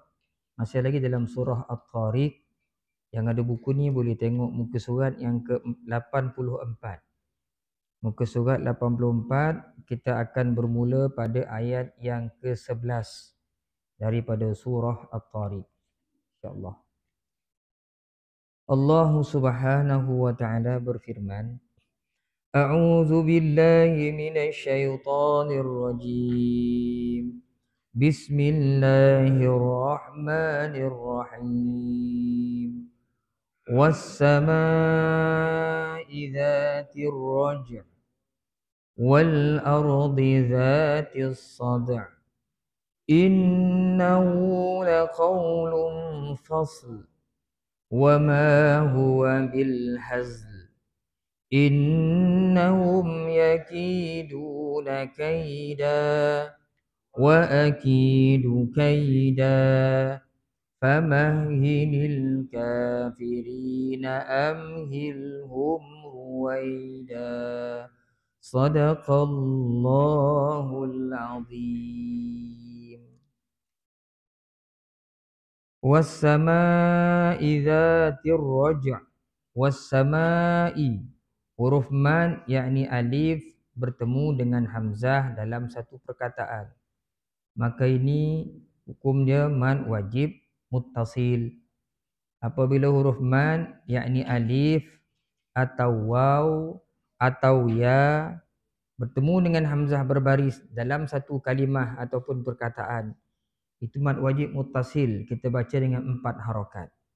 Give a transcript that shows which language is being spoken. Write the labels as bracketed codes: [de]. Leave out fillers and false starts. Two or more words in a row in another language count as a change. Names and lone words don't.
[ms] Masih lagi dalam surah At-Tariq. Yang ada buku ni boleh tengok muka surat yang ke-84. Muka surat 84, kita akan bermula pada ayat yang ke-11 daripada surah At-Tariq, insya-Allah. [ar] Allah سبحانه وتعالى berfirman, أعوذ بالله من الشيطان الرجيم. بسم الله الرحمن الرحيم. والسماء ذات الرجع' والأرض ذات الصدع إنه لقول فصل وما هو بالهزل إنهم يكيدون كيدا وأكيد كيدا فمهل الكافرين أمهلهم رويدا صدق الله العظيم. والسماء ذات الرجع'. [ms] Was-samaa'i, huruf man yakni alif bertemu dengan hamzah dalam satu perkataan, maka ini hukum dia man wajib muttasil. Apabila huruf man yakni alif atau waw atau ya bertemu dengan hamzah berbaris dalam satu kalimah ataupun perkataan, itu mad wajib muttasil, kita baca dengan 4 harakat.